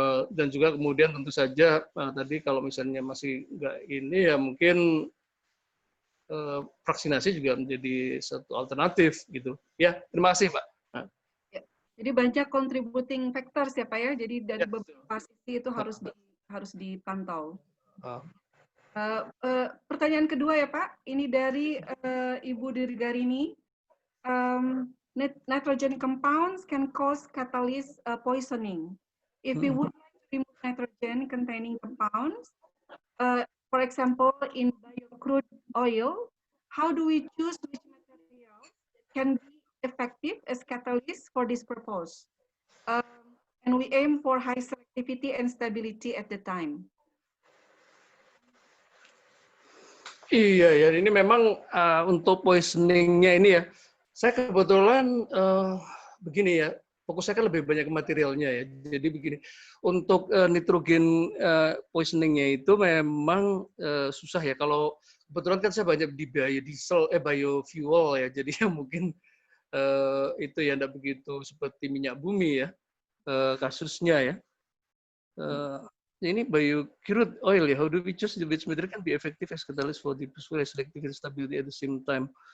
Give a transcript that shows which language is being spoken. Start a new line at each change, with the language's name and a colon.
Indonesian: Dan juga kemudian tentu saja tadi kalau misalnya masih nggak ini ya mungkin vaksinasi juga menjadi satu alternatif gitu. Ya, terima kasih Pak. Nah. Ya, jadi banyak
English: contributing factors
Indonesian: ya Pak ya. Jadi dari beberapa sisi itu harus dipantau. Pertanyaan kedua ya Pak, ini dari Ibu Dirgarini.
English: Nitrogen compounds can cause catalyst poisoning. If we would like to remove nitrogen containing compounds, for example, in biocrude oil, how do we choose which materials can be effective as catalysts for this purpose? And we aim for high selectivity and stability at the time.
Indonesian: Iya ya, ini memang untuk poisoningnya ini ya. Saya kebetulan begini ya, fokus saya kan lebih banyak ke materialnya ya. Jadi begini, untuk nitrogen poisoningnya itu memang susah ya. Kalau kebetulan kan saya banyak di biodiesel, biofuel ya. Jadi ya mungkin itu ya tidak begitu seperti minyak bumi ya kasusnya ya. Ini biocrude oil ya.
English: How do we choose which material can be effective as catalyst for diffuse selective stability at the same time?